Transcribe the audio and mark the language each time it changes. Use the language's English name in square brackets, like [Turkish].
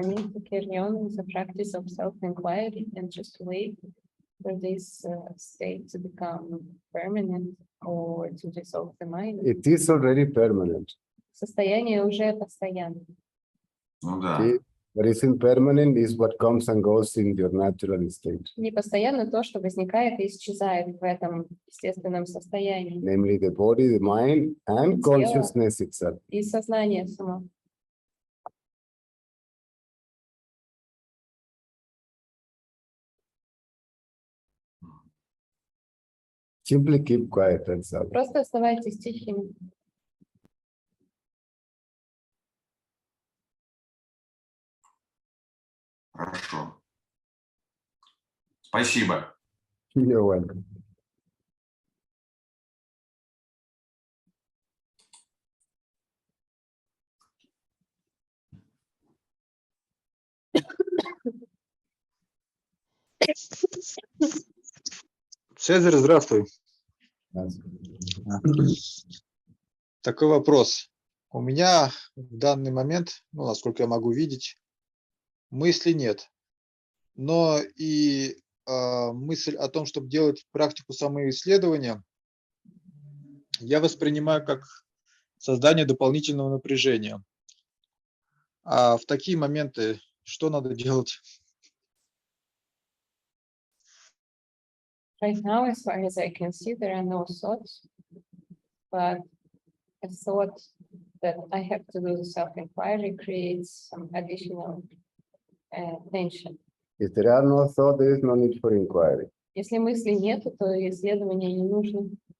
[English] I need to carry on the practice of self-inquiry and just wait for this state to become permanent or to dissolve the mind. It is already permanent. [Russian] Состояние уже постоянно. Ну да. [English] Okay? What is impermanent is what comes and goes in your natural state, [Russian] Не постоянно то, что возникает и исчезает в этом естественном состоянии. [English] namely the body, the mind, and consciousness itself. [Russian] И сознание само. [English] Simply keep quiet, that's all. [Russian] Просто оставайтесь тихими. Хорошо. Спасибо. [English] You're welcome. [Russian] Цезарь, здравствуй. [English] That's- [Russian] Такой вопрос. У меня в данный момент, ну, насколько я могу видеть, мысли нет. Но и мысль о том, чтобы делать практику самоисследования, я воспринимаю как создание дополнительного напряжения. А в такие моменты что надо делать? [English] Right now, as far as I can see, there are no thoughts, but a thought that I have to do the self-inquiry creates some additional tension. If there are no thoughts, there is no need for inquiry. [Russian] Если мыслей нету, то исследование не нужно.